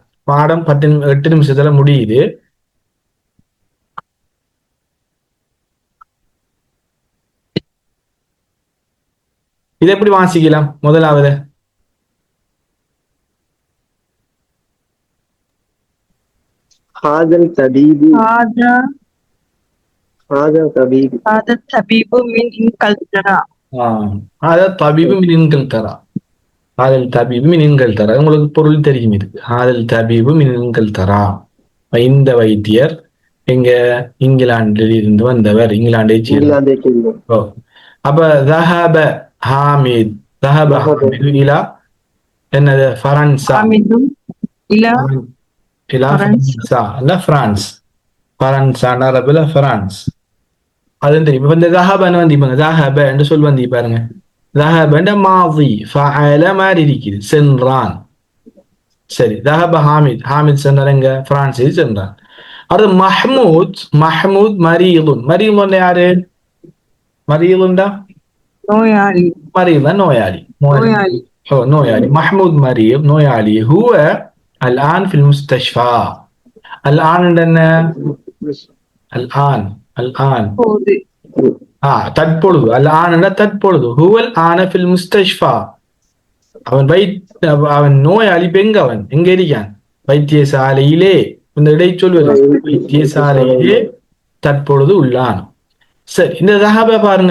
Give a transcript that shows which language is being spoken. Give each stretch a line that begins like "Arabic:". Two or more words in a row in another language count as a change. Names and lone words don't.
Tamil: பாடம் 8 நிமிஷத்துல முடியுது. இதை எப்படி வாசிக்கலாம்? முதலாவது
Arabic: هذا الطبيب هذا الطبيب من إنجلترا. هذا الطبيب من إنجلترا. هذا الطبيب من إنجلترا.
Tamil: உங்களுக்கு பொருள் தெரியும் இதுக்கு.
Arabic: هذا الطبيب من إنجلترا.
Tamil: இந்த வைத்தியர் எங்க இங்கிலாந்தில் இருந்து வந்தவர், இங்கிலாந்தை சேர்ந்தவர். அப்ப
Arabic: ذهب حامد إلى
Tamil: என்னது فرنسا.
Arabic: إلى فرنسا لا فرانس. فرنسا
Tamil: அரபுல பிரான்ஸ். அது தெரியும். இப்ப இந்த ذهبன்னு வந்து இப்ப ذهب என்று சொல் வந்து பாருங்க, ذهب என்ற மாதி ஃபஅல மாதிரி இருக்குது, சென்றான். சரி,
Arabic: ذهب حامد,
Tamil: ஹாமித் சென்றான் எங்க பிரான்சில் சென்றான். அடுத்து மஹ்மூத் மரீதுன் யாரு? மரீதுண்டா நோயாளி. மரீதான் நோயாளி. நோயாளி மஹ்மூத் மரீத் நோயாளி.
Arabic: هو الآن في المستشفى. الآن என்ன?
Tamil: الآن தற்பொழுது அல் ஆன தற்பொழுது
Arabic: هو الآن في المستشفى
Tamil: அவன் அவன் நோயாளி பெங்க அவன் எங்க இருக்கான் வைத்தியசாலையிலே இந்த இடைச்சொல் வருது வைத்தியசாலையிலே தற்பொழுது உள்ளான் சரி இந்த ரஹப பாருங்க